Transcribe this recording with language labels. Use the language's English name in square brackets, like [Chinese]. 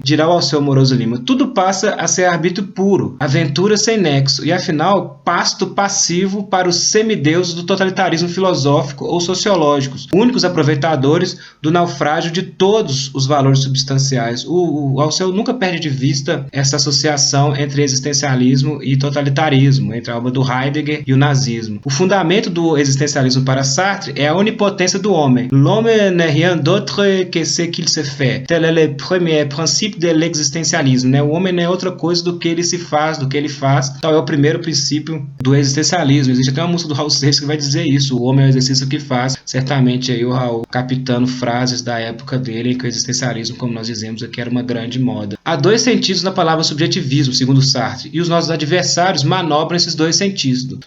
[Portuguese] Dirá o Alceu Mourous Lima: tudo passa a ser arbítrio puro, aventura sem nexo, e afinal, pasto passivo para os semideuses do totalitarismo filosófico ou sociológicos, únicos aproveitadores do naufrágio de todos os valores substanciais. O Alceu nunca perde de vista essa associação entre existencialismo e totalitarismo, entre a obra do Heidegger e o nazismo. O fundamento do existencialismo para Sartre é a onipotência do homem. [French] L'homme n'est rien d'autre que ce qu'il se fait. Tel est le premier principe de l'existentialisme. [Portuguese] O homem não é outra coisa do que ele se faz, do que ele faz. Tal é o primeiro princípio do existencialismo. Existe até uma música do Raul Seixas que vai dizer isso: o homem é o exercício que faz. Certamente aí o Raul captando frases da época dele, em que o existencialismo, como nós dizemos aqui, era uma grande moda. Há dois sentidos na palavra subjetivismo, segundo Sartre, e os nossos adversários manobram esses dois sentidos.